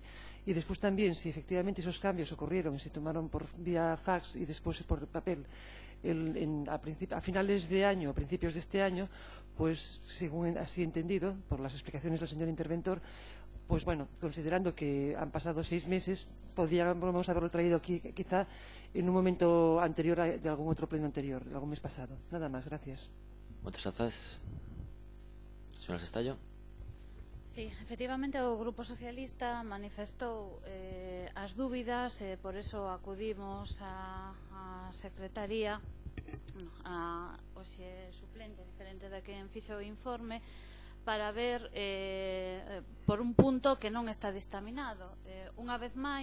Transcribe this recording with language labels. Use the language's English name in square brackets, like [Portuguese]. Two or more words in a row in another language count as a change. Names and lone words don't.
[Spanish] Y después también, si efectivamente esos cambios ocurrieron y se tomaron por vía fax y después por papel a finales de año, a principios de este año, pues según así entendido, por las explicaciones del señor interventor, pues bueno, considerando que han pasado 6 meses, podríamos haberlo traído aquí quizá en un momento anterior de algún otro pleno anterior, de algún mes pasado. Nada más, gracias. Muchas gracias. Señora Sestallo. [Galician] Sí, efectivamente o Grupo Socialista manifestou as dúbidas, por eso acudimos á Secretaría, hoxe suplente, diferente da que fixo o informe, para ver por un punto que non está dictaminado.